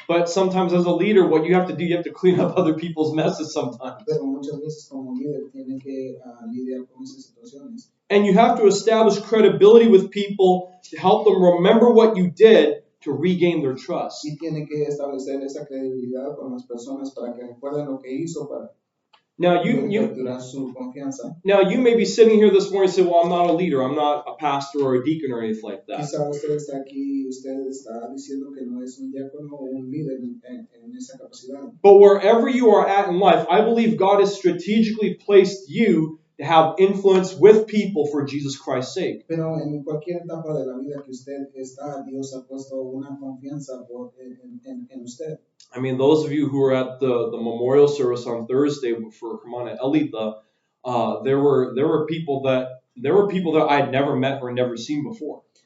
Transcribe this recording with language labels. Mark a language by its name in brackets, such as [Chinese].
[English] But sometimes as a leader, what you have to do, you have to clean up other people's messes sometimes. [Spanish] Pero muchas veces como líder tiene que lidiar con esas situaciones. [English] And you have to establish credibility with people to help them remember what you did to regain their trust. [Spanish] Y tiene que establecer esa credibilidad con las personas para que recuerden lo que hizo para [English] Now you [Spanish] su confianza. [English] Now you may be sitting here this morning and say, well, I'm not a leader, I'm not a pastor or a deacon or anything like that. [Spanish] Quizá usted está aquí y usted está diciendo que no es un diácono o un líder en esa capacidad. [English] But wherever you are at in life, I believe God has strategically placed you to have influence with people for Jesus Christ's sake. [Spanish] Pero en cualquier etapa de la vida que usted está, Dios ha puesto una confianza en usted. [English] I mean, those of you who were at the memorial service on Thursday for Hermana Elita, there were people that I had never met or never seen before.